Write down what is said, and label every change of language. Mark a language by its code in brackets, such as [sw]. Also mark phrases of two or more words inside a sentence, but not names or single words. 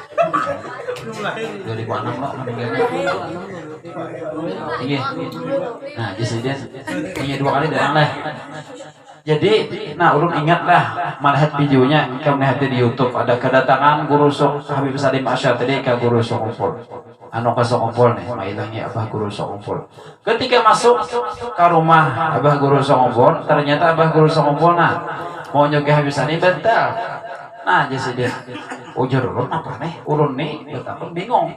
[id] 2006 loh meninggalnya. Iya. Nah, jadi punya 2 kali datang lah. Jadi, nah ulun ingatlah melihat videonya, kamu lihat di YouTube ada kedatangan Guru Habib Salim Asy-Syadzili ke Guru Sokopol. Anu ke Sokopol nih, mailangi Abah Guru Sokopol. Ketika masuk ke rumah Abah Guru Sokopol, ternyata Abah Guru Sokopol mau nyoge Habib Salim bentar. Nah, jadi dia [bjn] ujar ulun [id] apa nih? Ulun nih betapa bingung.